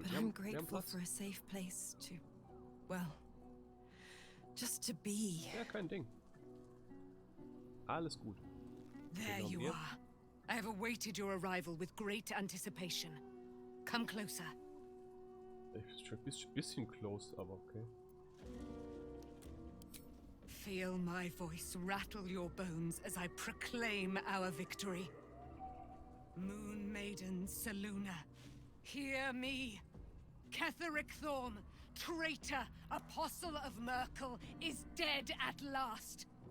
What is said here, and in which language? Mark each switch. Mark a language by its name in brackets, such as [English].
[English] But I'm grateful for a safe place to... Well... Just to be. [German] Ja, kein Ding. Alles gut. [English] There you are. I have awaited your arrival with great anticipation. Come closer. [German] Schon ein bisschen close, aber okay. [English] Feel my voice rattle your bones as I proclaim our victory. Moon Maiden Selûne, hear me. Ketheric Thorm, traitor, apostle of Merkel, is dead at last.